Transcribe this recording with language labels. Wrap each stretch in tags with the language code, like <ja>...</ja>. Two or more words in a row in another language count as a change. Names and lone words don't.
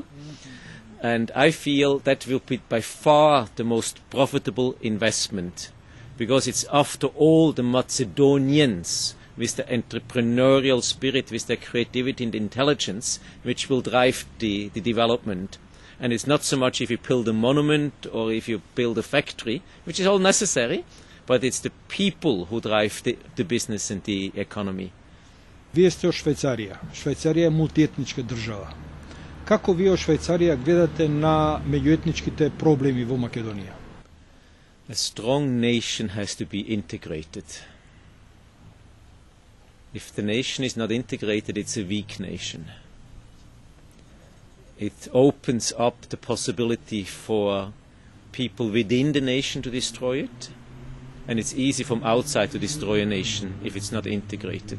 <en>And I feel that will be by far the most profitable investment, because it's after all the Macedonians with the entrepreneurial spirit, with their creativity and intelligence, which will drive the development. And it's not so much if you build a monument or if you build a factory, which is all necessary, but it's the people who drive the business and the economy.</en> <mk>Вие сте од Швајцарија. Швајцарија е мултиетничка држава. Како вие од Швајцарија гледате на меѓуетничките проблеми во Македонија?</mk> <en>A strong nation has to be integrated. If the nation is not integrated, it's a weak nation. It opens up the possibility for people within the nation to destroy it, and it's easy from outside to destroy a nation if it's not integrated.</en>